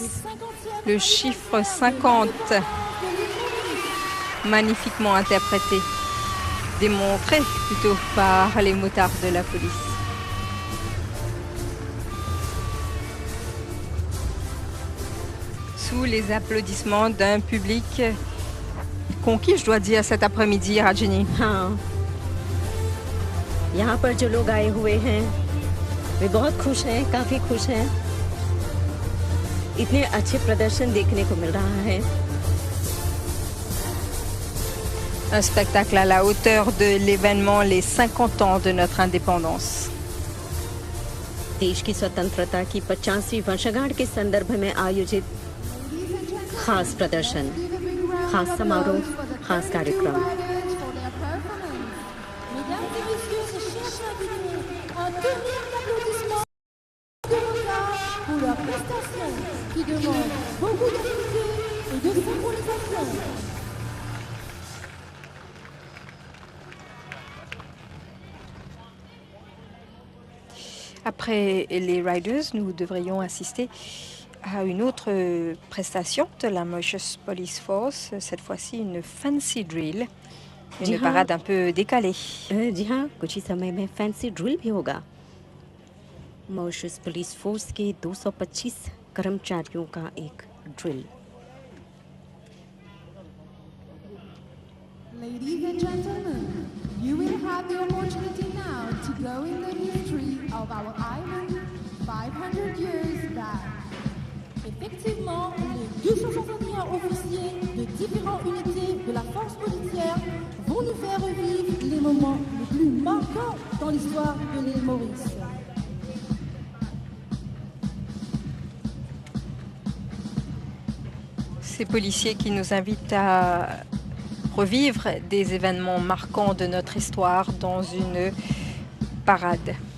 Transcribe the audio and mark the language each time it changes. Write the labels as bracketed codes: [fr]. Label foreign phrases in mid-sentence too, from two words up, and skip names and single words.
[fr] Le chiffre 50, magnifiquement interprété, démontré plutôt par les motards de la police. Sous les applaudissements d'un public conquis, je dois dire, cet après-midi, Rajini. [hi] हाँ, यहाँ पर जो लोग आए हुए हैं वे बहुत खुश हैं, काफी खुश हैं। इतने अच्छे प्रदर्शन देखने को मिल रहा है। [fr] Un spectacle à la hauteur de l'événement les 50 ans de notre indépendance. [hi] देश की स्वतंत्रता की 50वीं वर्षगांठ के संदर्भ में आयोजित खास प्रदर्शन, खास समारोह, खास कार्यक्रम। [fr] Mesdames et messieurs, ces chers invités, un dernier applaudissement pour leur prestation qui demande beaucoup d'unité et de synchronisation. Après les Riders, nous devrions assister à une autre prestation de la Mauritius Police Force, cette fois-ci une [en] fancy drill, [fr] une parade un peu décalée. [hi] जी हाँ, कुछ ही समय में [en] fancy drill [hi] भी होगा। मॉरिशस पुलिस फोर्स के 225 कर्मचारियों का एक ड्रिल। [en] Ladies and gentlemen, you will have the opportunity now to go in the history of our island 500 years back. [fr] Effectivement, les 261 officiers de différentes unités de la force policière vont nous faire revivre les moments les plus marquants dans l'histoire de l'île Maurice. Ces policiers qui nous invitent à revivre des événements marquants de notre histoire dans une parade.